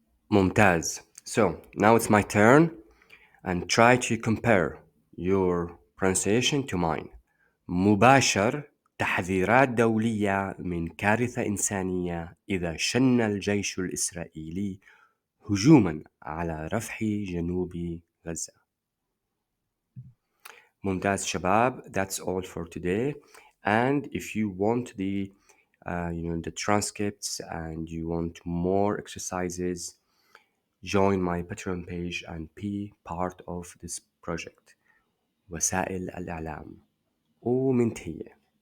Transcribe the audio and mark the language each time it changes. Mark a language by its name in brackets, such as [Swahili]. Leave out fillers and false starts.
[Arabic] ممتاز. [English] So now it's my turn, and try to compare your pronunciation to mine. [Arabic] مباشر تحذيرات دولية من كارثة إنسانية إذا شن الجيش الإسرائيلي هجوما على رفح جنوب غزة. ممتاز شباب. [English] That's all for today. And if you want the the transcripts and you want more exercises, join my Patreon page and be part of this project. [Arabic] وسائل الإعلام. ومن تحية.